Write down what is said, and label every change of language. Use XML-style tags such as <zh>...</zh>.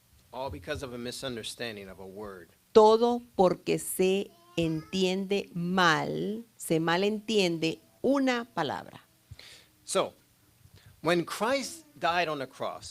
<en>All because of a misunderstanding of a word.</en> <es>Todo porque se entiende mal, se malentiende una palabra.</es> <en>So, when Christ died on the cross,</en>